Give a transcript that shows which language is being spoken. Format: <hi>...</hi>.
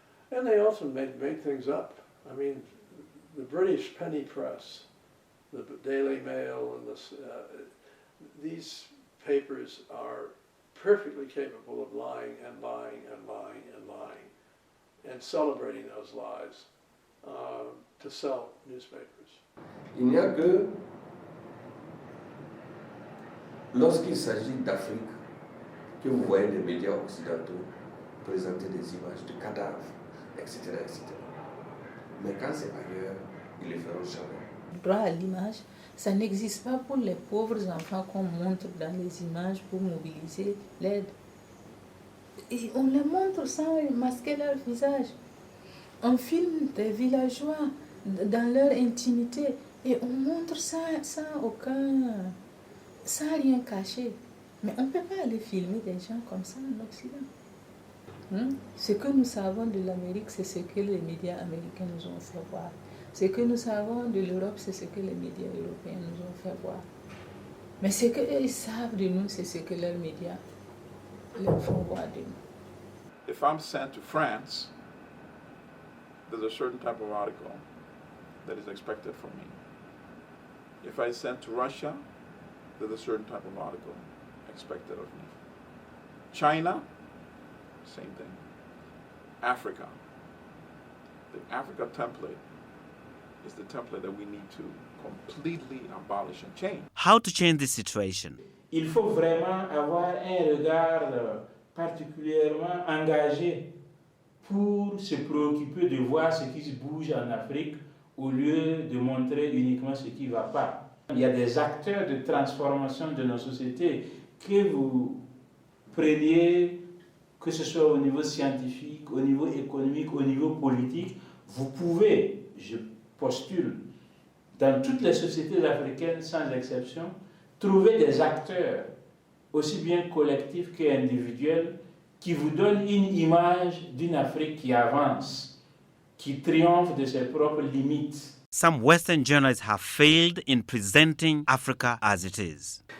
<en>And they also made things up. I mean, the British penny press the Daily Mail, and these papers are perfectly capable of lying and lying and lying and lying and celebrating those lies to sell newspapers.</en> <fr>Il n'y a que lorsqu'il s'agit d'Afrique que vous voyez des médias occidentaux présenter des images de cadavres, etc., etc. Mais quand c'est ailleurs, ils ne le feront jamais. Le droit à l'image, ça n'existe pas pour les pauvres enfants qu'on montre dans les images pour mobiliser l'aide. Et on les montre sans masquer leur visage. On filme des villageois dans leur intimité et on montre sans rien cacher. Mais on ne peut pas aller filmer des gens comme ça en Occident. Ce que nous savons de l'Amérique, c'est ce que les médias américains nous ont fait voir. Ce que nous savons de l'Europe, c'est ce que les médias européens nous ont fait voir. Mais ce qu'ils savent de nous, c'est ce que leurs médias leur font voir de nous.</fr> <en>If I'm sent to France, there's a certain type of article that is expected from me. If I sent to Russia, there's a certain type of article expected of me. China, same thing. Africa. The Africa template is the template that we need to completely abolish and change. How to change this situation?</en> <fr>Il faut vraiment avoir un regard particulièrement engagé pour se préoccuper de voir ce qui se bouge en Afrique au lieu de montrer uniquement ce qui ne va pas. Il y a des acteurs de transformation de nos sociétés que vous preniez, que ce soit au niveau scientifique, au niveau économique, au niveau politique, vous pouvez, je postule, dans toutes les sociétés africaines sans exception, trouver des acteurs, aussi bien collectifs qu'individuels, qui vous donnent une image d'une Afrique qui avance, qui triomphe de ses propres limites.</fr> <en>Some Western journalists have failed in presenting Africa as it is.</en>